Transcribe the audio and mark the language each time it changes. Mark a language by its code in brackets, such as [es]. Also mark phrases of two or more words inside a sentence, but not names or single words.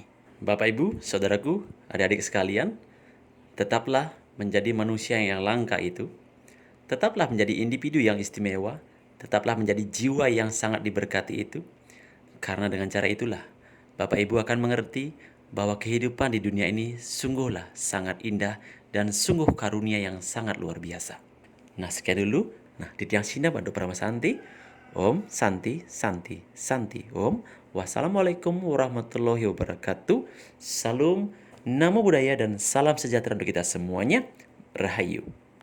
[id] Bapak Ibu, saudaraku, adik-adik sekalian, tetaplah menjadi manusia yang langka itu, tetaplah menjadi individu yang istimewa, tetaplah menjadi jiwa yang sangat diberkati itu, karena dengan cara itulah Bapak Ibu akan mengerti bahwa kehidupan di dunia ini sungguhlah sangat indah dan sungguh karunia yang sangat luar biasa. Nah, sekian dulu. Nah, [ban] di tiang Sina Bantu Prama Santi. Om Santi Santi Santi Om. [ar] والسلام عليكم ورحمة الله وبركاته. [id] Salam, [pi] namo buddhaya [id] dan salam sejahtera untuk kita semuanya. Rahayu.